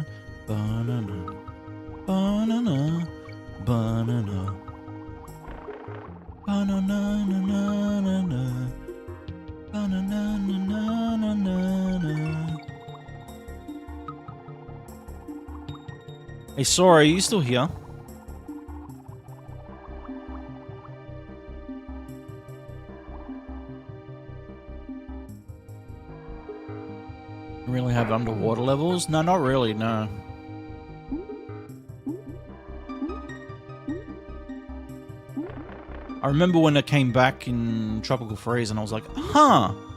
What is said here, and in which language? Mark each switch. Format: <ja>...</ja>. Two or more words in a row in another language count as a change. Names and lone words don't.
<en>Banana. Banana. Banana. Banana na na na na. Banana na na na na na. Hey, Sora, are you still here? You really have underwater levels? No, not really, no. I remember when it came back in Tropical Freeze and I was like, huh.</en>